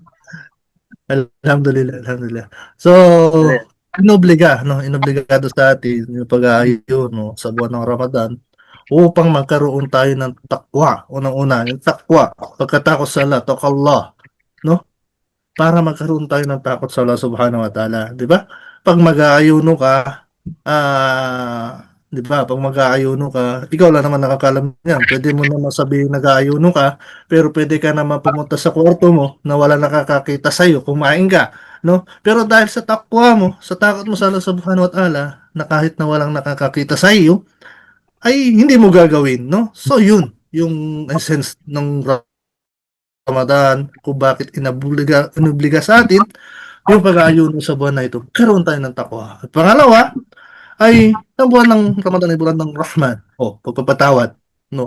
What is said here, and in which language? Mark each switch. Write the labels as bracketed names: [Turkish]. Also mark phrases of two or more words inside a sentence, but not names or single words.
[Arabic] الحمد لله، الحمد لله. [Filipino] So, inobliga, no? Inobligado sa atin yung pag-aayon, no? Sa buwan ng Ramadan upang magkaroon tayo ng takwa. Unang-una, yung takwa, pagkatakot sa Allah, Allah, no? Para magkaroon tayo ng takot sa Allah [Arabic] سبحانه وتعالى. [Filipino] Di ba? Pag mag-aayuno ka, di ba? Pag mag-aayuno ka, ikaw lang naman nakakalam yan. Pwede mo naman sabihin nag-aayuno ka, pero pwede ka naman pumunta sa kwarto mo na wala nakakakita sa'yo, kumain ka. No? Pero dahil sa takwa mo, sa takot mo sa Allah [Arabic] سبحانه وتعالى, [Filipino] na kahit na walang nakakakita sa iyo, ay hindi mo gagawin, no? So yun, yung essence ng Ramadan, kung bakit inobliga sa atin yung pag-aayuno sa buwan na ito. Karoon tayo ng takwa. At pangalawa, ay ang buwan ng Ramadan ay buwan ng Rahman, o pagpapatawad, no?